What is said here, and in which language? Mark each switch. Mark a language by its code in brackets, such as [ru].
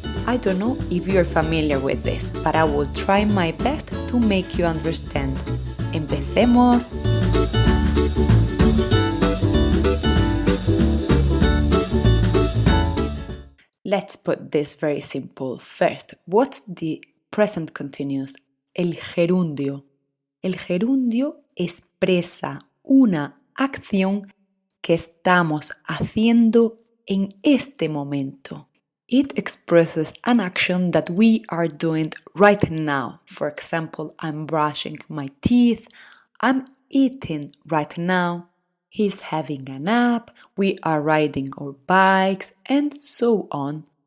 [en] I don't know if you're familiar with this, but I will try my best to make you understand. [es] ¡Empecemos! [en] Let's put this very simple. First, what's the present continuous? [es] El gerundio. El gerundio expresa una acción que estamos haciendo en este momento. [en] It expresses an action that we are doing right now. For example, I'm brushing my teeth, I'm eating right now, he's having a nap, we are riding our bikes, and so on.